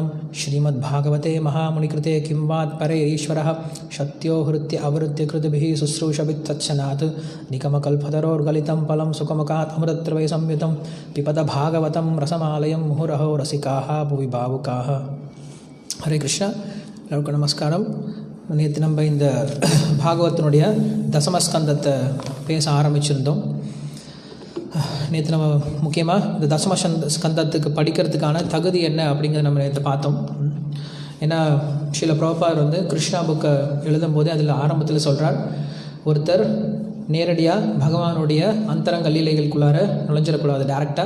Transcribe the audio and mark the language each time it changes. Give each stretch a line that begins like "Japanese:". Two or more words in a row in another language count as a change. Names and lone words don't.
Sanskrit: श्रीमद्भागवते महामुनिकृते किं वात्परे ईश्वरः शक्त्यो हृत्य अवृत्य कृतभिः शुश्रूषभित्तच्छनात् निगमकल्पतरोर्गलितं फलं सुखमुखात् अमृतद्रवै संयुतं पिबत भागवतं रसमालयं मुहुरहो रसिकाः भुवि भावुकाः। हरे कृष्ण।
Tamil: எல்லாருக்கும் நமஸ்காரம். நேற்று நம்ம இந்த பாகவத்தினுடைய தசமஸ்கந்தத்தை பேச ஆரம்பிச்சிருந்தோம். நேற்று நம்ம முக்கியமாக இந்த ஸ்கந்தத்துக்கு படிக்கிறதுக்கான தகுதி என்ன அப்படிங்கிறத நம்ம நேற்று பார்த்தோம். ஏன்னா ஸ்ரீல பிரபுபாதர் வந்து கிருஷ்ணா புக்கை எழுதும்போதே அதில் ஆரம்பத்தில் சொல்கிறார், ஒருத்தர் நேரடியாக பகவானுடைய அந்தரங்க லீலைகளுக்குள்ளார நுழைஞ்சிடக்கூடாது டேரெக்டாக.